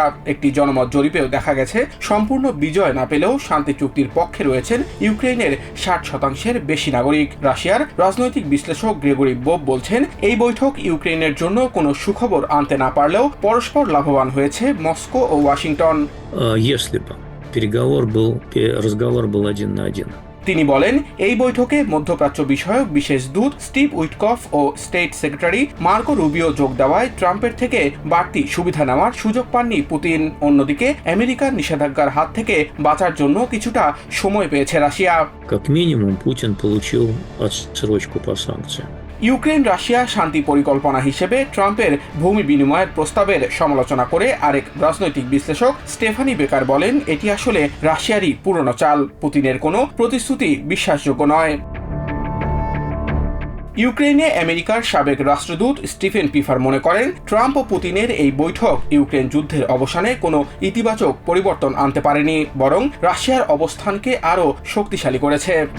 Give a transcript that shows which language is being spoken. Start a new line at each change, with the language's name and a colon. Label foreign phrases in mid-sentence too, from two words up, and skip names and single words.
Bangla: একটি জনমত জরিপেও দেখা গেছে সম্পূর্ণ বিজয় না পেলেও শান্তি চুক্তির পক্ষে রয়েছেন ইউক্রেনের 60% বেশি নাগরিক। রাশিয়ার রাজনৈতিক বিশ্লেষক গ্রেগরি বোব বলছেন এই বৈঠক ইউক্রেনের জন্য কোনো সুখবর আনতে না পারলেও পরস্পর লাভবান হয়েছে মস্কো ও ওয়াশিংটন।
Russian: разговор был один на один.
Bangla: তিনি বলেন এই বৈঠকে মধ্যপ্রাচ্য বিষয়ক বিশেষ দূত স্টিভ উইটকফ ও
English: State Secretary
Bangla: মার্কো রুবিও যোগ দেওয়ায় ট্রাম্পের থেকে বাড়তি সুবিধা নেওয়ার সুযোগ পাননি পুতিন। অন্যদিকে আমেরিকার নিষেধাজ্ঞার হাত থেকে বাঁচার জন্য কিছুটা সময় পেয়েছে রাশিয়া।
Russian: Как минимум, Путин получил отсрочку по санкциям.
Bangla: ইউক্রেন রাশিয়া শান্তি পরিকল্পনা হিসেবে ট্রাম্পের ভূমি বিনিময়ের প্রস্তাবের সমালোচনা করে আরেক রাজনৈতিক বিশ্লেষক স্টেফানি বেকার বলেন এটি আসলে রাশিয়ারই পুরনো চাল। পুতিনের কোনো প্রতিশ্রুতি বিশ্বাসযোগ্য নয়। ইউক্রেনে আমেরিকার সাবেক রাষ্ট্রদূত স্টিফেন পিফার মনে করেন ট্রাম্প ও পুতিনের এই বৈঠক ইউক্রেন যুদ্ধের অবসানে কোনো ইতিবাচক পরিবর্তন আনতে পারেনি, বরং রাশিয়ার অবস্থানকে আরও শক্তিশালী করেছে।